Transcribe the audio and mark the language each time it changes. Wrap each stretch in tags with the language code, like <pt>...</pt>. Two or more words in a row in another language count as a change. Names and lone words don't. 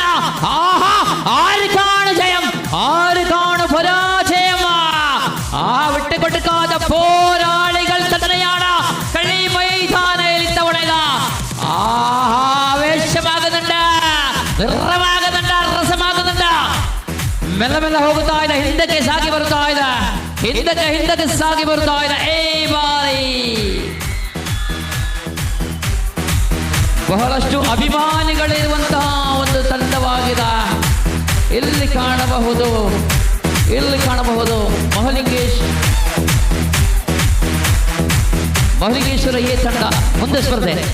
<ml>ആഹാ, ആർക്കാണ് ജയം, ആർക്കാണ് പരാജയം? വിട്ടുകൊടുക്കാത്ത പോരാളികൾ തന്നെയാണ് കളി മൈതാനയിൽ ഇത്തവണ. ആവേശമാകുന്നുണ്ട്, നിറമാകുന്നുണ്ട്, രസമാകുന്നുണ്ട്.</ml> <kn>ಮೆಲ್ಲ ಮೆಲ್ಲ ಹೋಗುತ್ತಾ ಇದೆ, ಹಿಂದಕ್ಕೆ ಸಾಗಿ ಬರುತ್ತಾ ಇದೆ. ಹಿಂದಕ್ಕೆ ಸಾಗಿ ಬರ್ತಾ ಇದೆ ಈ ಬಾರಿ. ಬಹಳಷ್ಟು ಅಭಿಮಾನಿಗಳಿರುವಂತಹ ಒಂದು ತಂಡವಾಗಿದೆ. ಇಲ್ಲಿ ಕಾಣಬಹುದು ಮಹಲಿಂಗೇಶ್ವರ ಎ ತಂಡ ಮುಂದೆ ಸ್ಪರ್ಧೆ.</kn>